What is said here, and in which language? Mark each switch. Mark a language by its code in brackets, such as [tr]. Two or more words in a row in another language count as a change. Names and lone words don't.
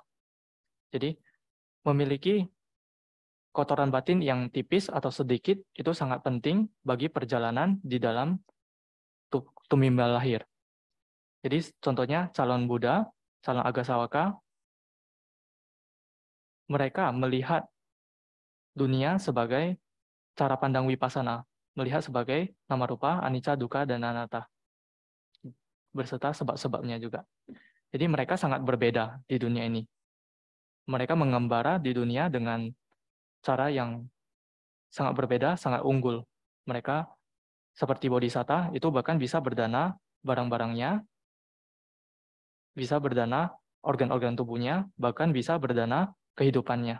[id] Jadi memiliki kotoran batin yang tipis atau sedikit itu sangat penting bagi perjalanan di dalam tumimbal lahir. Jadi contohnya calon Buddha, calon Agasawaka, mereka melihat dunia sebagai cara pandang vipassana, melihat sebagai [pi] nama rupa, anicca, dukkha, [id] dan anatta, berserta sebab-sebabnya juga. Jadi mereka sangat berbeda di dunia ini. Mereka mengembara di dunia dengan cara yang sangat berbeda, sangat unggul. Mereka seperti bodhisatta itu bahkan bisa berdana barang-barangnya, bisa berdana organ-organ tubuhnya, bahkan bisa berdana kehidupannya.